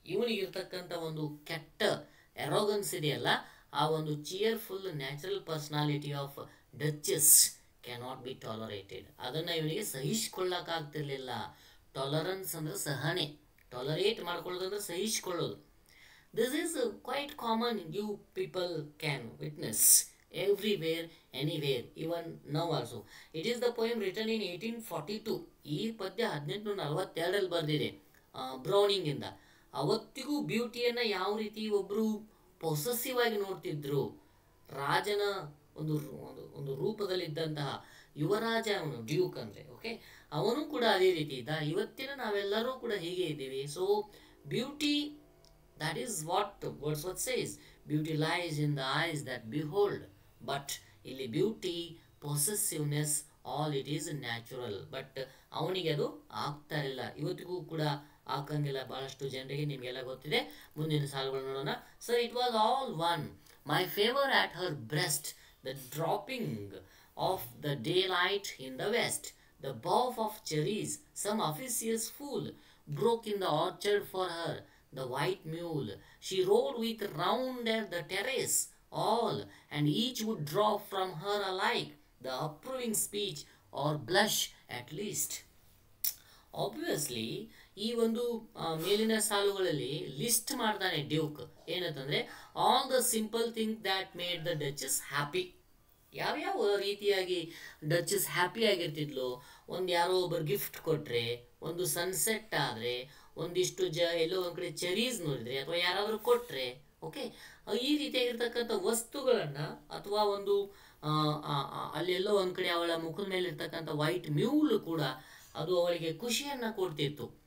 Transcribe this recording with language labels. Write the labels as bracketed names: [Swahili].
[Kannada] ಇವನಿಗಿರ್ತಕ್ಕಂಥ ಒಂದು ಕೆಟ್ಟ ಎರೋಗನ್ಸ್ ಇದೆಯಲ್ಲ, ಆ ಒಂದು [English] Cheerful natural personality of duchess cannot be tolerated. [Kannada] ಅದನ್ನು ಇವನಿಗೆ ಸಹಿಸಿಕೊಳ್ಳಕ್ಕಾಗ್ತಿರ್ಲಿಲ್ಲ. ಟಾಲರೆನ್ಸ್ ಅಂದರೆ ಸಹನೆ, tolerate ಮಾಡ್ಕೊಳ್ಳೋದಂದ್ರೆ ಸಹಿಸಿಕೊಳ್ಳೋದು. [English] This is quite common, you people can witness everywhere, anywhere, even now also. It is the poem written in 1842. [Kannada] ಈ ಪದ್ಯ 1842ರಲ್ಲಿ ಬರೆದಿದೆ ಬ್ರೌನಿಂಗ್ ಇಂದ. ಅವತ್ತಿಗೂ ಬ್ಯೂಟಿಯನ್ನು ಯಾವ ರೀತಿ ಒಬ್ಬರು ಪೊಸೆಸಿವ್ ಆಗಿ ನೋಡ್ತಿದ್ರು, ರಾಜನ ಒಂದು ಒಂದು ರೂಪದಲ್ಲಿದ್ದಂತಹ ಯುವರಾಜ ಅವನು, ಡ್ಯೂಕ್ ಅಂದರೆ, ಓಕೆ, ಅವನು ಕೂಡ ಅದೇ ರೀತಿ ಇದ್ದ. ಇವತ್ತಿನ ನಾವೆಲ್ಲರೂ ಕೂಡ ಹೀಗೆ ಇದ್ದೀವಿ. [English] So beauty, that is what Wordsworth says, beauty lies in the eyes that behold. But ಇಲ್ಲಿ beauty, possessiveness, all it is natural. [Kannada] But ಅವನಿಗೆ ಅದು ಆಗ್ತಾ ಇಲ್ಲ, ಇವತ್ತಿಗೂ ಕೂಡ ಆಗಂಗಿಲ್ಲ ಬಹಳಷ್ಟು ಜನರಿಗೆ. ನಿಮಗೆಲ್ಲ ಗೊತ್ತಿದೆ. ಮುಂದಿನ ಸಾಲುಗಳು ನೋಡೋಣ. [English] So it was all one, my favour at her breast, the dropping of the daylight in the west, the bough of cherries some officious fool broke in the orchard for her, the white mule she rode with round at the terrace all, and each would draw from her alike the approving speech or blush at least. [Kannada] Obviously ಈ ಒಂದು ಮೇಲಿನ ಸಾಲುಗಳಲ್ಲಿ list ಮಾಡ್ತಾನೆ Duke. [English] ಏನಂತಂದರೆ all the simple thing that made the duchess happy. [Kannada] ಯಾವ್ಯಾವ ರೀತಿಯಾಗಿ ಡಚಸ್ happy ಆಗಿರ್ತಿದ್ಲು, ಒಂದು ಯಾರೋ ಒಬ್ಬರು ಗಿಫ್ಟ್ ಕೊಟ್ಟರೆ, ಒಂದು ಸನ್ಸೆಟ್ ಆದರೆ, ಒಂದಿಷ್ಟು ಎಲ್ಲೋ ಒಂದು ಕಡೆ ಚೆರೀಸ್ ನೋಡಿದರೆ, ಅಥವಾ ಯಾರಾದರೂ ಕೊಟ್ಟರೆ, ಓಕೆ, ಈ ರೀತಿಯಾಗಿರ್ತಕ್ಕಂಥ ವಸ್ತುಗಳನ್ನು, ಅಥವಾ ಒಂದು ಅಲ್ಲೆಲ್ಲೋ ಒಂದು ಕಡೆ ಅವಳ ಮುಖದ ಮೇಲೆ ಇರ್ತಕ್ಕಂಥ ವೈಟ್ ಮ್ಯೂಲ್ ಕೂಡ ಅದು ಅವಳಿಗೆ ಖುಷಿಯನ್ನು ಕೊಡ್ತಿತ್ತು.